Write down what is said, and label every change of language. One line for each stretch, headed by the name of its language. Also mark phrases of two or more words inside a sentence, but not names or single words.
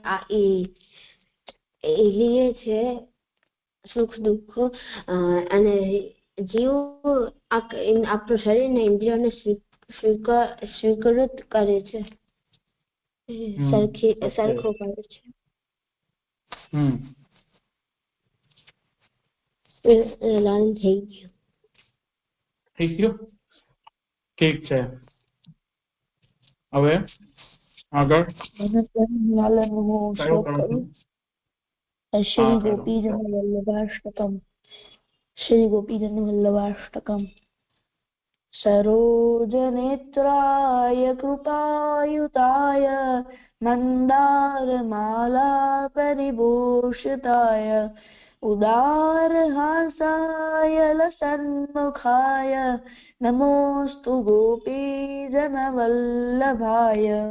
Gujarati: લીએ છે સુખ દુઃખ અને જીવ આપણું શરીર ને ઇન્દ્રિયોને સ્વીકૃત કરે છે સરખો કરે છે લાઈન થઈ ગયું ઠીક છે હવે આગળ
Sanskrit: श्री गोपीजन वल्लभाष्टकम श्री गोपीजन वल्लभाष्टकम सरोजनेत्राय कृपायुताय मन्दारमालापरिभूषिताय उदारहासाय लसन्मुखाय नमोऽस्तु गोपीजनवल्लभाय।